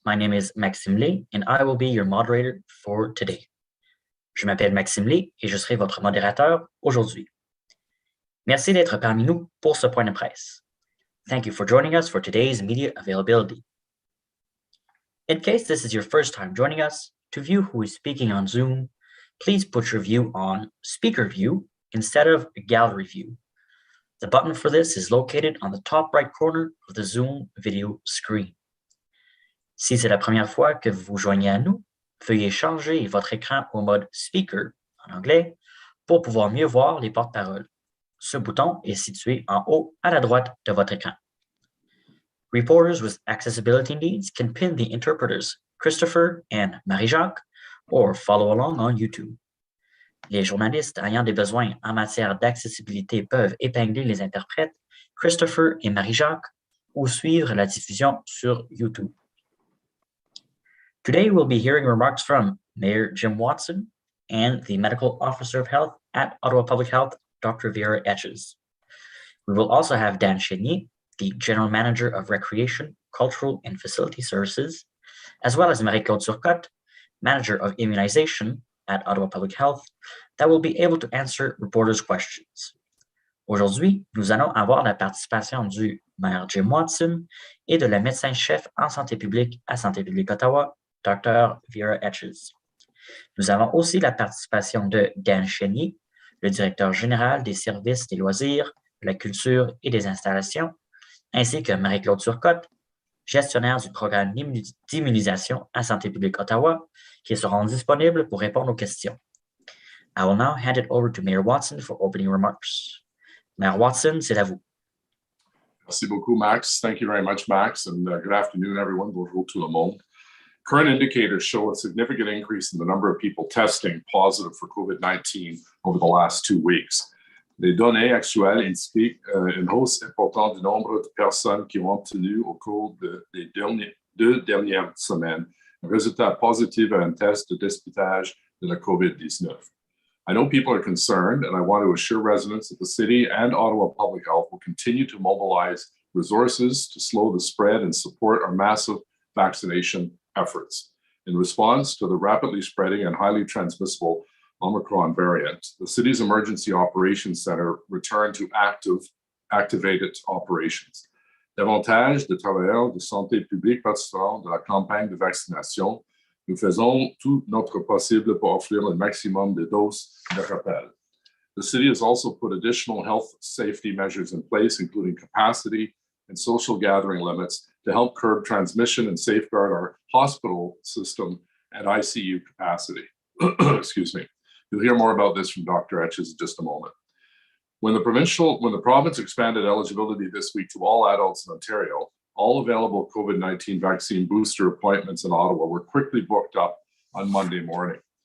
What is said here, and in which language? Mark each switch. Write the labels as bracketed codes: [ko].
[en] My name is Maxime Lee, and I will be your moderator for today. [fr] Je m'appelle Maxime Lee et je serai votre modérateur aujourd'hui. Merci d'être parmi nous pour ce point de presse. [en] Thank you for joining us for today's media availability. In case this is your first time joining us, to view who is speaking on Zoom, please put your view on Speaker View instead of Gallery View. The button for this is located on the top right corner of the Zoom video screen. [fr] Si c'est la première fois que vous vous joignez à nous, veuillez changer votre écran au mode Speaker, en anglais, pour pouvoir mieux voir les porte-paroles. Ce bouton est situé en haut à la droite de votre écran. [en] Reporters with accessibility needs can pin the interpreters Christopher and Marie-Jacques or follow along on YouTube. [fr] Les journalistes ayant des besoins en matière d'accessibilité peuvent épingler les interprètes Christopher et Marie-Jacques ou suivre la diffusion sur YouTube. [en] Today, we'll be hearing remarks from Mayor Jim Watson and the Medical Officer of Health at Ottawa Public Health, Dr. Vera Etches. We will also have Dan Chenier, the General Manager of Recreation, Cultural and Facility Services, as well as Marie-Claude Turcotte, Manager of Immunization at Ottawa Public Health, that will be able to answer reporters' questions. [fr] Aujourd'hui, nous allons avoir la participation du maire Jim Watson et de la médecin-chef en santé publique à Santé publique Ottawa, Dr. Vera Etches. Nous avons aussi la participation de Dan Chenier, le directeur général des services des loisirs, de la culture et des installations, ainsi que Marie-Claude Turcotte, gestionnaire du programme d'immunisation à Santé publique Ottawa, qui seront disponibles pour répondre aux questions. [en] I will now hand it over to Mayor Watson for opening remarks. [fr] Mayor Watson, c'est à vous. Merci beaucoup, Max. [en] Thank you very much, Max, and good afternoon, everyone. [fr] Bonjour tout le monde. [en] Current indicators show a significant increase in the number of people testing positive for COVID-19 over the last 2 weeks. [fr] Les données actuelles indiquent une hausse importante du nombre de personnes qui ont obtenu au cours des deux dernières semaines un résultat positif à un test de dépistage de la COVID-19. [en] I know people are concerned, and I want to assure residents that the city and Ottawa Public Health will continue to mobilize resources to slow the spread and support our massive vaccination efforts. In response to the rapidly spreading and highly transmissible Omicron variant, the city's Emergency Operations Center returned to activated operations. [fr] Davantage de travailleurs de santé publique participeront de la campagne de vaccination. Nous faisons tout notre possible pour offrir le maximum de doses de rappel. [en] The city has also put additional health safety measures in place, including capacity and social gathering limits, to help curb transmission and safeguard our hospital system and ICU capacity. Excuse me. You'll hear more about this from Dr. Etches in just a moment. When the province expanded eligibility this week to all adults in Ontario, all available COVID-19 vaccine booster appointments in Ottawa were quickly booked up on Monday morning.